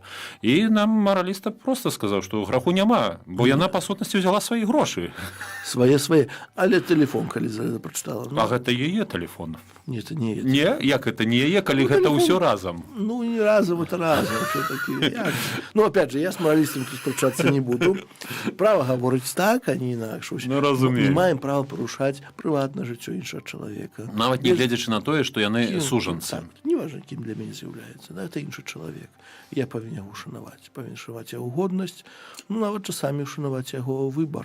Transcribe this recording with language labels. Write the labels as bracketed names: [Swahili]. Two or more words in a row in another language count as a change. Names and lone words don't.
[Belarusian] І нам мараліста проста сказаў, што граху няма, бо яна па сутнасці ўзяла свае грошы. Свае, але тэлефон калі прачытала. Ну, а гэта яе тэлефон. Не, это не яе. Не, як это не яе, калі гэта ўсё разам. Ну, не разам, это разам. Ну, [Russian] опять же, я с моралистом тут спрачацца не буду. [Belarusian] Право гаворыць так, а не інакш. Ну, разумею. Не маем права парушаць прыватнае жыццё іншага чалавека. Нават не гледзячы на тое, што яны сужанцы. Так, неважна, кім для мяне з'яўляецца. Да, это іншы чалавек. Я павінен яго шанаваць. Павінен шанаваць яго годнасць. Ну, нават часамі шанаваць яго выбар.